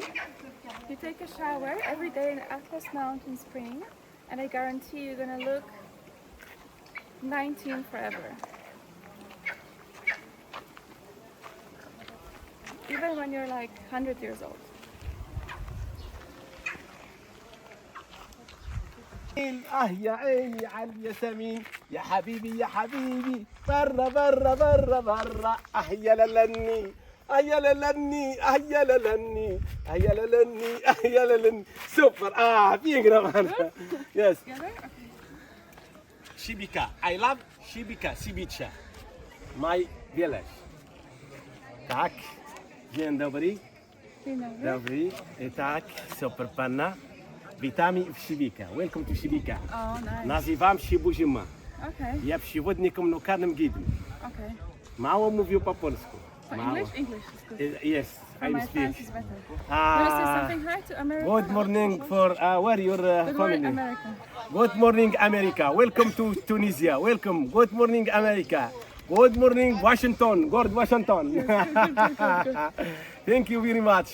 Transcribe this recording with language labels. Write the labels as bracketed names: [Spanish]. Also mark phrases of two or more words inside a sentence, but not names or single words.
[English] You take a shower every day in the Atlas Mountain Spring, and I guarantee you're gonna look 19 forever. Even when you're like 100 years old. [Arabic] يا عيني على الياسمين يا حبيبي يا حبيبي برا برا برا برا أهيا للني أهيا للني أهيا للني أهيا للني أهيا للني سوبر بينغرا معنا يس [English] Shibika I love Shibika Sibicha my village [Polish] tak dzień dobry dobry i tak super panna witamy w Shibika [English] welcome to Shibika Oh, nice. [Polish] nazywam się Buzima. [English] Okay. [Polish] Ja przewodnikiem lokalnym gidem. [English] Okay. [Polish] Mało mówił po polsku. [English] So [Polish] Mało. [English] English is good. Yes, For I my speak. French is better. Want to say something hi to America? Good morning for where your Good morning, family? America. Good morning, America. Welcome to Tunisia. Welcome. Good morning, America. Good morning, Washington. Good Washington. Thank you very much.